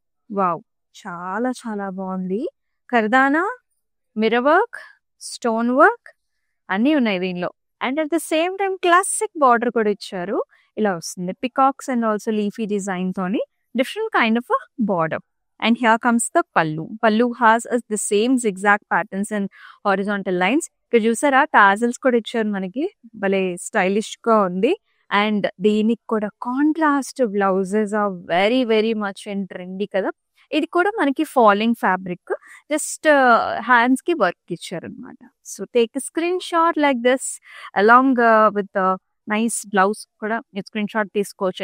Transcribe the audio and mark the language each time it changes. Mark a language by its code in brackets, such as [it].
[te] Wow, చాలా చాలా బాగుంది. కర్దానా, మిర్రర్ వర్క్, స్టోన్ వర్క్ అన్నీ ఉన్నాయి దీనిలో. [en] and at the same time classic border [te] కూడా ఇచ్చారు. ఇలా వస్తుంది [en] Peacocks and also leafy design తోని different kind of border. And here comes the pallu. Pallu has the same zigzag patterns and horizontal lines. [te] ఇక్కడ చూసారా టాజల్స్ కూడా ఇచ్చారు మనకి. భలే స్టైలిష్ గా ఉంది. [en] and [te] దీనికి కూడా [en] Contrast blouses are very very much and trendy కదా. [te] ఇది కూడా మనకి ఫాలింగ్ ఫ్యాబ్రిక్. జస్ట్ హ్యాండ్స్ కి వర్క్ ఇచ్చారు అనమాట. [en] so take screen shot like this along with nice blouse [te] కూడా మీరు స్క్రీన్ షాట్ తీసుకోవచ్చు.